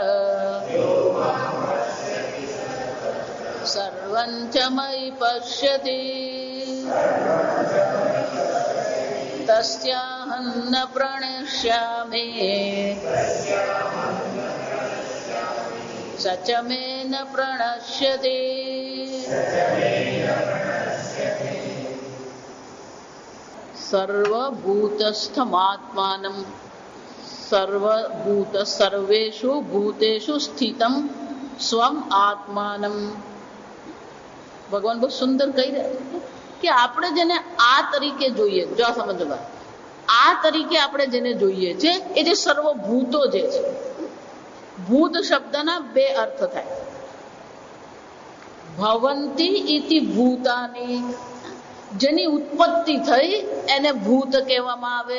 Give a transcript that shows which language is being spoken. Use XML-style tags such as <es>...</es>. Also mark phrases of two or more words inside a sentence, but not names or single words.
<sa>सर्वं च मयि पश्यति तस्याहं न प्रणश्यामि स च मे न प्रणश्यति। सर्वभूतस्थमात्मानं सर्वभूत सर्वेषु भूतेषु स्थितं स्वम आत्मानं।</sa> <gu>ભગવાન બહુ સુંદર કહી રહ્યા કે આપણે જેને આ તરીકે જોઈએ, જો સમજો આ તરીકે આપણે જેને જોઈએ છે એ જે સર્વભૂતો જે છે, ભૂત શબ્દના બે અર્થ થાય.</gu> <sa>ભવંતી ઇતિ ભૂતાની,</sa> <gu>જેની ઉત્પત્તિ થઈ એને ભૂત કહેવામાં આવે.</gu>